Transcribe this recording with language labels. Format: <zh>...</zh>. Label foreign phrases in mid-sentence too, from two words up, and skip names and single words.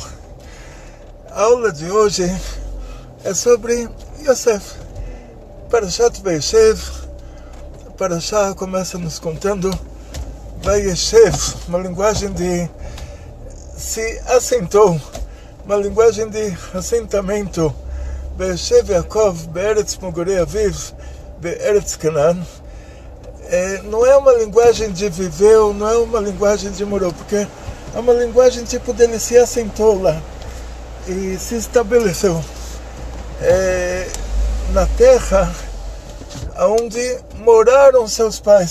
<pt>A aula de hoje é sobre Yosef. Parashat Vayeshev. Parashat começa nos contando Vayeshev, uma linguagem de se assentou, uma linguagem de assentamento.</pt> <he>וישב יעקב בארץ מגורי אביו בארץ כנען.</he> <pt>Não é uma linguagem de viveu, não é uma linguagem de morou, porque é uma linguagem tipo dele se assentou lá e se estabeleceu na terra onde moraram seus pais.</pt>